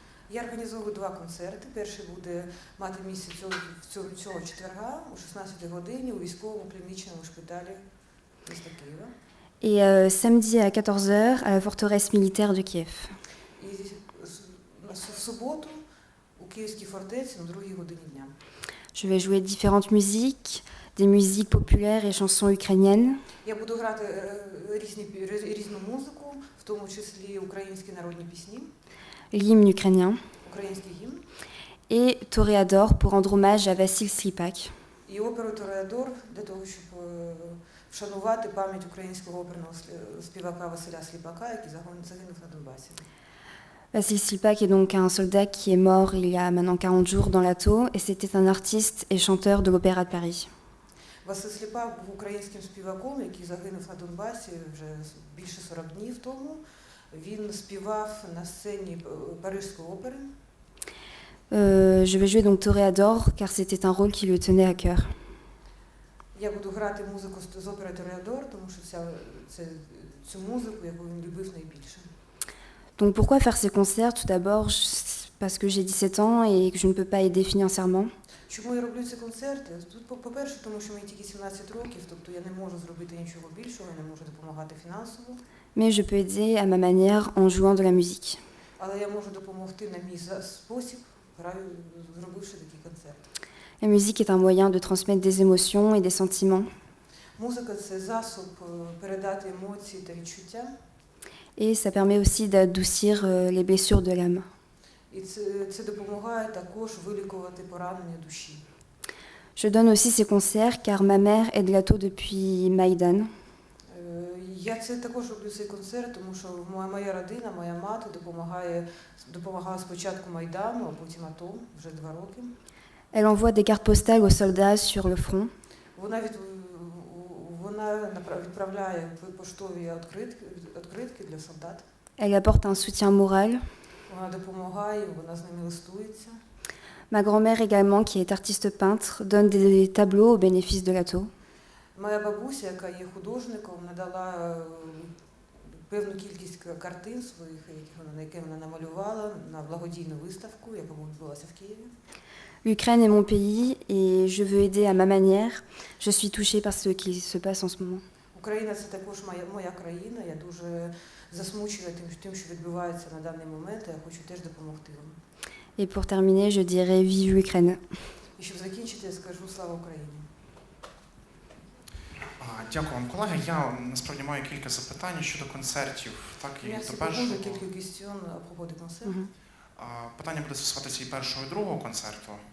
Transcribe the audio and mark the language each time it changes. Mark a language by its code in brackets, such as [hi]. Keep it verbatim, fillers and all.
[uk] Я організовую два концерти. Перший буде мати місце цього цього, цього четверга о шістнадцятій годині у військовому клінічному шпиталі міста Києва. [fr] Et euh, samedi à quatorze heures à la forteresse militaire de Kiev. [uk] І з- на су- в суботу у Київській фортеці на другій годині дня. [fr] Je vais jouer différentes musiques, des musiques populaires et chansons ukrainiennes. [uk] Я буду грати е, різні пі- різ- різну музику, в тому числі українські народні пісні, [fr] L'hymne ukrainien [uk] український гімн [fr] et Toréador pour rendre hommage à Vassil Slipak. [uk] і оперу Тореадор для того, щоб е, вшанувати пам'ять українського оперного слі- співака Василя Сліпака, який загон- загинув на Донбасі. [fr] Vassil Slipak est donc un soldat qui est mort il y a maintenant quarante jours dans l'A T O et c'était un artiste et chanteur de l'Opéra de Paris. [uk] Василь Сліпак був українським співаком, який загинув на Донбасі вже с- більше сорок днів тому. Він співав на сцені е, Парижської опери. [fr] Euh, je vais jouer donc Toréador car c'était un rôle qui lui tenait à cœur. [uk] Я буду грати музику з- з опери Тореадор, тому що ця, це, цю музику, яку він любив найбільше. [fr] Donc pourquoi faire ces concerts? Tout d'abord je- parce que j'ai dix-sept ans et que je ne peux pas aider financièrement. [uk] Чому я роблю ці концерти? Тут, по- по-перше, тому що мені тільки сімнадцять років, тобто я не можу зробити нічого більшого, я не можу допомагати фінансово, [fr] Mais je peux aider à ma manière en jouant de la musique. [uk] але я можу допомогти на мій за- спосіб, граю, зробивши такий концерт. [fr] La musique est un moyen de transmettre des émotions et des sentiments. [uk] Музика це засоб е, передати емоції та відчуття, [fr] Et ça permet aussi d'adoucir euh, les blessures de l'âme. [uk] і це, це допомагає також вилікувати поранення душі. [fr] Je donne aussi ces concerts car ma mère est de l'A T O depuis Maïdan. Е, [uk] Я це також роблю цей концерт, тому що моя, моя родина, моя мати допомагає, допомагала спочатку Майдану, а потім АТО вже два роки. [fr] Elle envoie des cartes postales aux soldats sur le front. [uk] Вона від вона направ- відправляє поштові відкритки, відкритки для солдат. [fr] Elle apporte un soutien moral. [uk] Вона допомагає, вона з ними листується. [fr] Ma grand-mère également, qui est artiste peintre, donne des tableaux au bénéfice de l'ATO. [uk] Моя бабуся, яка є художником, надала е, певну кількість к- картин своїх, які вона, на які вона намалювала, на благодійну виставку, яка відбулася в Києві. [fr] L'Ukraine est mon pays et je veux aider à ma manière. Je suis touchée par ce qui se passe en ce moment. [uk] Україна це також моя, моя країна. Я дуже засмучена тим, тим, що відбувається на даний момент. Я хочу теж допомогти вам. [fr] Et pour terminer, je dirais vive l'Ukraine. [uk] І щоб закінчити, я скажу слава Україні. А, Дякую вам, колеги. Я насправді маю кілька запитань щодо концертів. Так, і Я до всі поможу першого. кілька кістьон апропо де концерту. Mhm. А, Питання буде стосуватися і першого, і другого концерту.